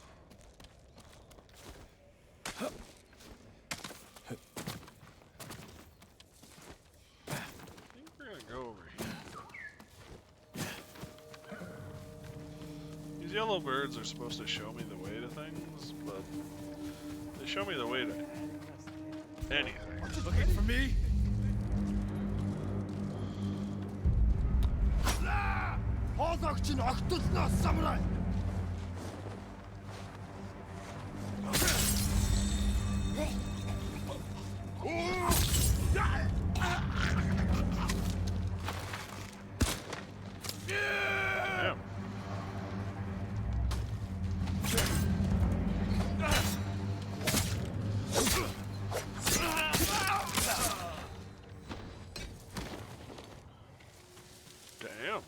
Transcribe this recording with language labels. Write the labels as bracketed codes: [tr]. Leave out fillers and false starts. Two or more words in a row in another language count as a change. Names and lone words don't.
[en] I think we're gonna go over here. These yellow birds are supposed to show me the way to things, but they show me the way to anything. Looking for me? [mn] Хоолойч нь огтлноо самурай. [en] Damn. Damn.